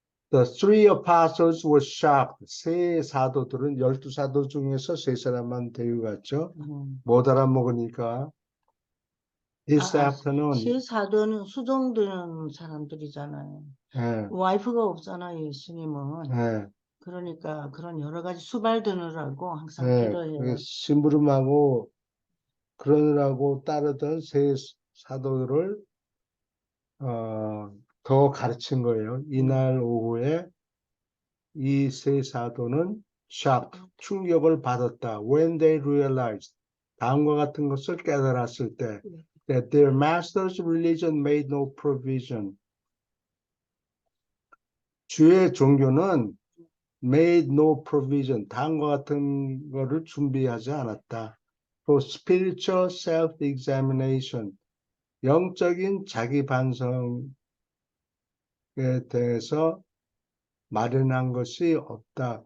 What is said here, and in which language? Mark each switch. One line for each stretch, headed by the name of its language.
English: The three apostles were shocked.
Korean: 세 사도들은 12사도 중에서 세 사람만 데려갔죠. 못 알아먹으니까.
English: This afternoon,
Korean: 실사도는 수종드는 사람들이잖아요. 예, 와이프가 없잖아요, 예수님은. 예, 그러니까 그런 여러 가지 수발 드느라고 항상 예, 필요해요. 심부름하고 그러느라고 따르던 세 사도들을 더 가르친 거예요. 이날 오후에 이 세 사도는 shocked, 충격을 받았다.
English: When they realized,
Korean: 다음과 같은 것을 깨달았을 때,
English: that their master's religion made no provision.
Korean: 주의 종교는
English: made no provision,
Korean: 다음과 같은 거를 준비하지 않았다.
English: For spiritual self-examination,
Korean: 영적인 자기 반성에 대해서 마련한 것이 없다.